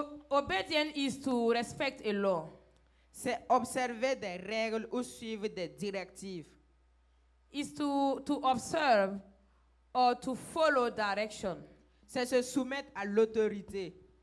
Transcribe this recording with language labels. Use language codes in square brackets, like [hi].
[en] Obedience is to respect a law. [fr] C'est observer des règles ou suivre des directives. [en] Is to observe or to follow direction. [fr] C'est se soumettre à l'autorité.